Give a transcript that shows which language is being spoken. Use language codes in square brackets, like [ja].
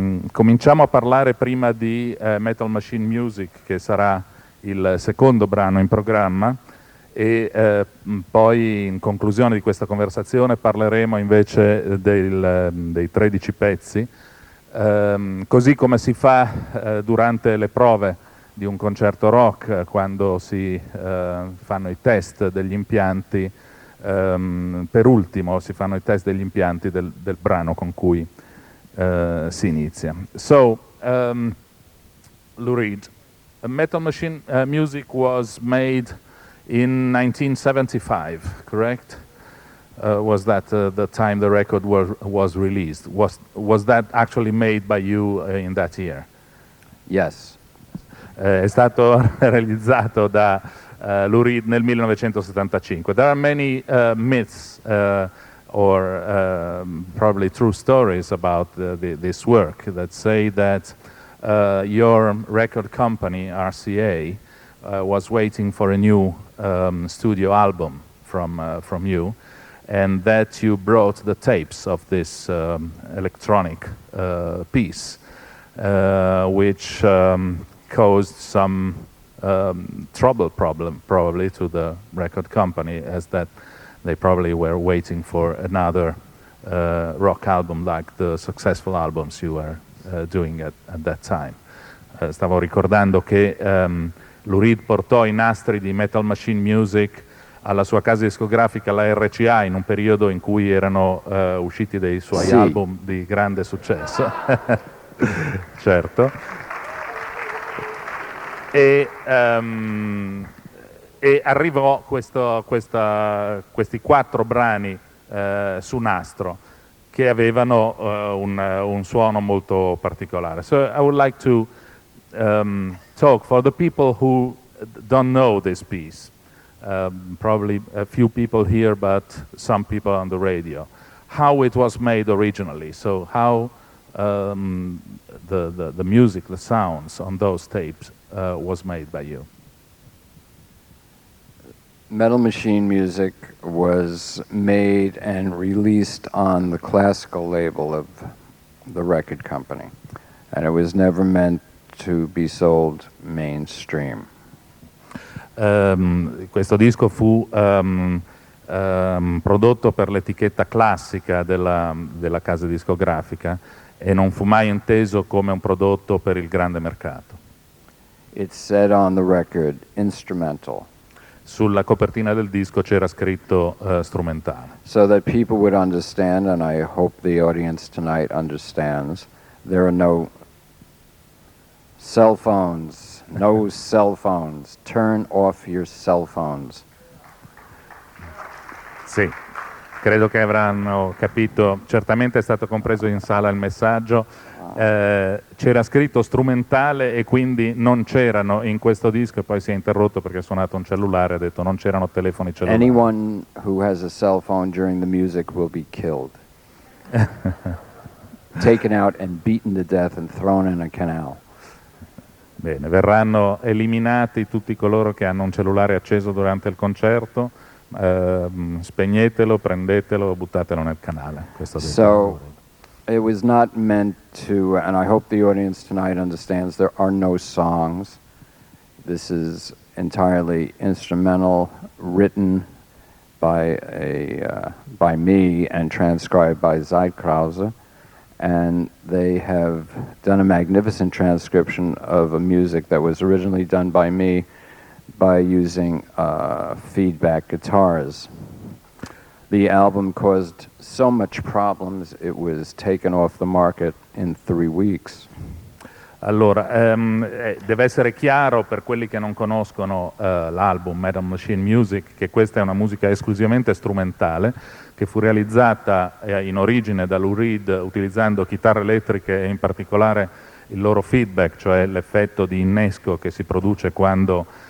[it] Cominciamo a parlare prima di Metal Machine Music, che sarà il secondo brano in programma, e poi in conclusione di questa conversazione parleremo invece dei 13 pezzi, così come si fa durante le prove di un concerto rock, quando si fanno i test degli impianti. Per ultimo si fanno i test degli impianti del brano con cui si inizia. [en] So, Lou Reed, Metal Machine Music was made in 1975, correct? Was that the time the record was released? Was that actually made by you in that year? Yes. [it] È stato realizzato da Lou Reed nel 1975. [en] There are many myths or probably true stories about this work that say that your record company, RCA, was waiting for a new studio album from you, and that you brought the tapes of this electronic piece, which caused some problem probably to the record company, as that they probably were waiting for another rock album like the successful albums you were doing at that time. [it] Stavo ricordando che Lou Reed portò i nastri di Metal Machine Music alla sua casa discografica, la RCA, in un periodo in cui erano usciti dei suoi album di grande successo. Certo. E arrivò questi 4 brani su nastro che avevano un suono molto particolare. [en] So I would like to talk for the people who don't know this piece. Probably a few people here, but some people on the radio. How it was made originally. So how the music, the sounds on those tapes was made by you. Metal Machine Music was made and released on the classical label of the record company, and it was never meant to be sold mainstream. [it] Questo disco fu prodotto per l'etichetta classica della casa discografica e non fu mai inteso come un prodotto per il grande mercato. [en] It said on the record, instrumental. [it] Sulla copertina del disco c'era scritto strumentale. [en] So that people would understand, and I hope the audience tonight understands, there are no cell phones, no cell phones. Turn off your cell phones. [it] Sì, credo che avranno capito, certamente è stato compreso in sala il messaggio, c'era scritto strumentale e quindi non c'erano in questo disco, e poi si è interrotto perché ha suonato un cellulare, ha detto non c'erano telefoni cellulari. [en] Anyone who has a cell phone during the music will be killed. Taken out and beaten to death and thrown in a canal. [it] Bene, verranno eliminati tutti coloro che hanno un cellulare acceso durante il concerto, spegnetelo, prendetelo, buttatelo nel canale. Questo [en] so it was not meant to, and I hope the audience tonight understands, there are no songs. This is entirely instrumental, written by me and transcribed by Zeitkrause. And they have done a magnificent transcription of a music that was originally done by me by using feedback guitars. The album caused so much problems, it was taken off the market in 3 weeks. [it] Allora, deve essere chiaro per quelli che non conoscono l'album Metal Machine Music che questa è una musica esclusivamente strumentale che fu realizzata in origine da Lou Reed utilizzando chitarre elettriche e in particolare il loro feedback, cioè l'effetto di innesco che si produce quando